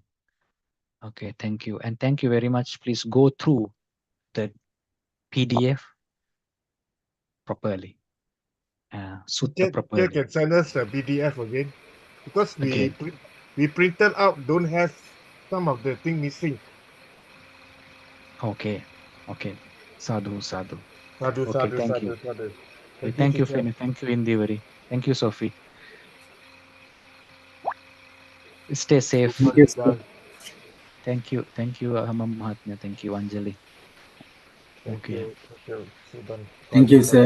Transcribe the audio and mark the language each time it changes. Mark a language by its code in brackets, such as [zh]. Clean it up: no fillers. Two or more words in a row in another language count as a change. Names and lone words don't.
[en] Okay, thank you. And thank you very much. Please go through the PDF properly. Sutta properly. You can send us the PDF again because Again. we printed out, don't have some of the thing missing. Okay, okay. [pi] Sadhu, sadhu. [en] Sadhu, Okay, sadhu, thank sadhu, you. sadhu. Okay, thank you, teacher. Fini. Thank you, Indivari. Thank you, Sophie. Stay safe. Thank you, sir. Thank you, Mahatma. Thank you, Anjali. Thank you. Sudan. Thank you, sir.